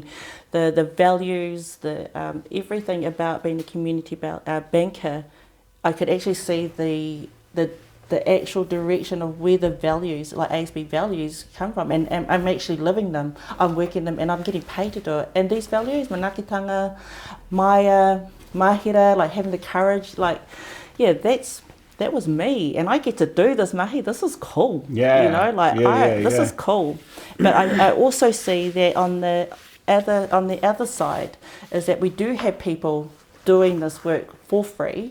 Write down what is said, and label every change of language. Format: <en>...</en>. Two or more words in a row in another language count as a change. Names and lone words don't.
<en>The values, the everything about being a community banker, I could actually see the actual direction of where the values, like ASB values, come from, and I'm actually living them. I'm working them, and I'm getting paid to do it. And these values,</en> <mi>manakitanga, maia, mahira,</mi> <en>like having the courage, that was me, and I get to do this, mahi. This is cool. Yeah. This is cool. But I also see that on the other side is that we do have people doing this work for free.</en>